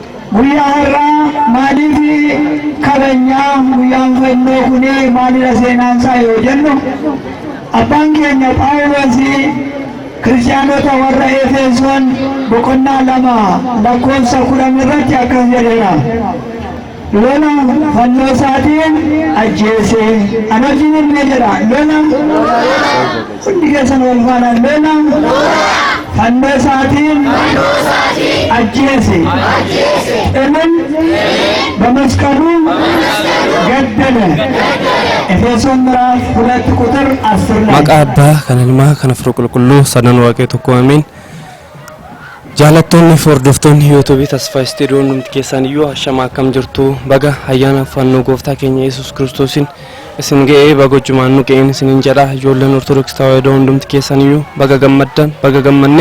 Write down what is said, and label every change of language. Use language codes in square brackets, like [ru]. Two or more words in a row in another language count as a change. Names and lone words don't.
[om] guyyaarra maaliifi kabajnaa guyyaan fannoo kunii maalidha seenaansaa yoo jennu abbaan keenya Phaawulosii kiristaanota warra Efesoon boqonnaa 2 lakkoofsa 10 irratti akkas jedhera. Lola fannoo isaatiin ajjeese. Anotiin illee jedha lola hundi keessan wal faana lola fannoo isaatiin ajjeese. [am] Emin በመስቀሉ ገደለ። ኤፌሶን ምዕራፍ 2 ቁጥር 10 ላይ [om] maqaa abbaa kan ilmaa kan hafuura qulqulluu sadan waaqee tokko amiin. Jaalattoonni hordoftoonni YouTube Tasfaa Istiidiyoo numti keessan iyyuu ashama akkam jirtu baga ayyaana fannoo gooftaa keenya Yesuus Kiristoosiin isin ga'ee baga wajjumaan nu ga'een isiniin jedha. Ijoolleen Ortodoksii Tawaahidoo hundumti keessan iyyuu baga gammaddan baga gammannee.